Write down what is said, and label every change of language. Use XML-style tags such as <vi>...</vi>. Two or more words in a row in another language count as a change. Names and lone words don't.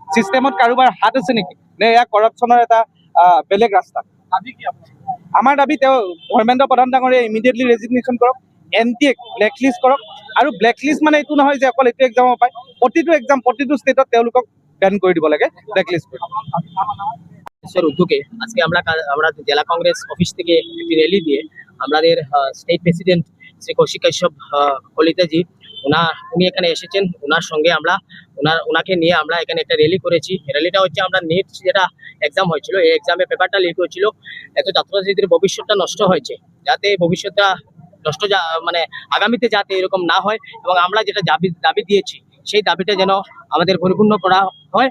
<as>ছিষ্টেমত কাৰোবাৰ হাত আছে নেকি, নে এয়া কৰাপশ্যনৰ এটা বেলেগ ৰাস্তা? আমাৰ দাবী তেওঁ ধৰ্মেন্দ্ৰ প্ৰধান ডাঙৰীয়া</as> <en>immediately resignation</en> <as>কৰক, এনটিএক ব্লেকলিষ্ট কৰক। আৰু ব্লেকলিষ্ট মানে এইটো নহয় যে অকল এইটো এক্সামৰ পায়, প্ৰতিটো এক্সাম প্ৰতিটো ষ্টেটত তেওঁলোকক বেন কৰি দিব লাগে, ব্লেকলিষ্ট কৰি।</as> <bn>উদ্যোগে আজকে আমরা জেলা কংগ্রেস অফিস থেকে একটি র্যালি দিয়ে আমাদের স্টেট প্রেসিডেন্ট শ্রী কৌশিক কাশ্যপ কলিতাজি উনি এখানে এসেছেন। ওনার সঙ্গে ওনাকে নিয়ে আমরা এখানে একটা র্যালি করেছি। র্যালিটা হচ্ছে আমরা নিট যেটা এক্সাম হয়েছিল, এই এক্সামে পেপারটা লিক হয়েছিল, এত ছাত্রছাত্রীদের ভবিষ্যৎটা নষ্ট হয়েছে, যাতে ভবিষ্যৎটা নষ্ট মানে আগামীতে যাতে এরকম না হয়, এবং আমরা যেটা দাবি দিয়েছি সেই দাবিটা যেন আমাদের পরিপূর্ণ করা হয়।</bn>